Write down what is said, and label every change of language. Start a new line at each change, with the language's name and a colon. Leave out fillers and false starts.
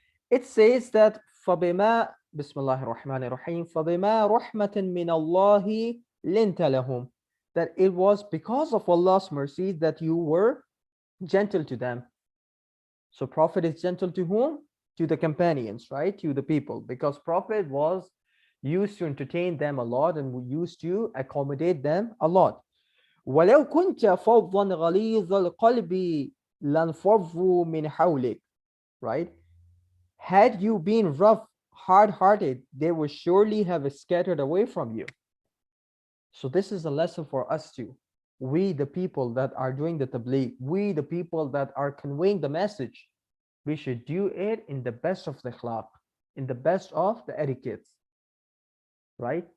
English: It says that
Arabic: فَبِمَا بسم الله الرحمن الرحيم فَبِمَا رَحْمَةٍ مِّنَ اللَّهِ لِنْتَ لَهُمْ,
English: that it was because of Allah's mercy that you were gentle to them. So Prophet is gentle to whom? To the companions, right? To the people, because Prophet was used to entertain them a lot and used to accommodate them a lot.
Arabic: وَلَوْ كُنْتَ فَضًّا غَلِيظَ الْقَلْبِ لَانْفَضُّوا مِنْ حَوْلِكَ,
English: right? Had you been rough, hard-hearted, they would surely have scattered away from you. So this is a lesson for us too. We, the people that are doing the tabligh, we, the people that are conveying the message, we should do it in the best of the akhlaq, in the best of the etiquettes, right?